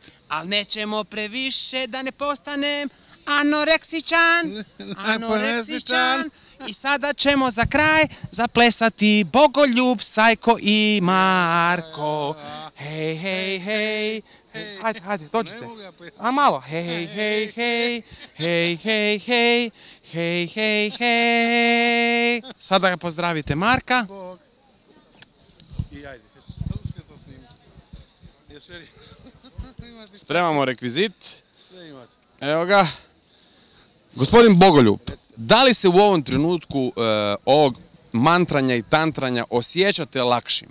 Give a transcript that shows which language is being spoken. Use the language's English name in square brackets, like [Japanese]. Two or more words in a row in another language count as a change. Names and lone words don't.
[Croatian] Ali nećemo previše da ne postanem anoreksičan. I sada ćemo za kraj zaplesati Bogoljub, Sajko i Marko. Hej, hej, hej. Hajde, dođite. A malo. Hej, hej, hej. Hej, hej, hej. Hej, hej, hej. Sada ga pozdravite Marka. Bog. I ajde, uspio to snimiti. Je seri. Spremamo rekvizit. Sve imate. Evo ga. Gospodin Bogoljub, da li se u ovom trenutku ovog mantranja i tantranja osjećate lakšim?